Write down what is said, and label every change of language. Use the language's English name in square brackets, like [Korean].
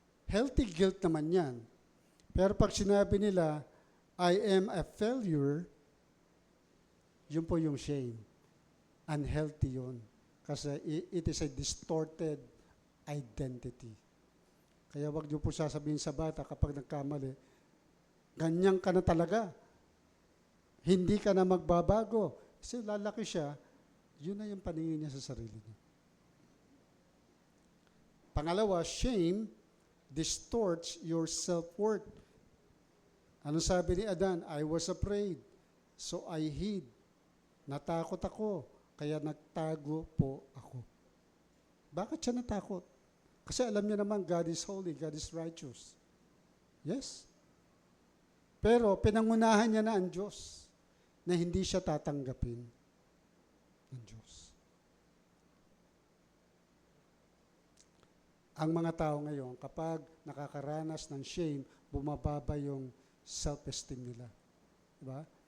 [Filipino] Healthy guilt naman yan. Pero pag sinabi nila, [English] I am a failure, [Filipino] yun po yung shame. Unhealthy yun. Kasi [English] it is a distorted identity. [Filipino] Kaya wag niyo po sasabihin sa bata kapag nagkamali, ganyan ka na talaga. Hindi ka na magbabago. Kasi lalaki siya, yun na yung paningin niya sa sarili niya. [English] Pangalawa, shame distorts your self-worth. [Filipino] Ano sabi ni Adan? [English] I was afraid, so I hid. [Filipino] Natakot ako, kaya nagtago po ako. Bakit siya natakot? Kasi alam niya naman, [English] God is holy, God is righteous. Yes? [Filipino] Pero pinangunahan niya na ang Diyos na hindi siya tatanggapin ng Diyos. Ang mga tao ngayon, kapag nakakaranas ng shame, bumababa yung self-esteem nila. Diba?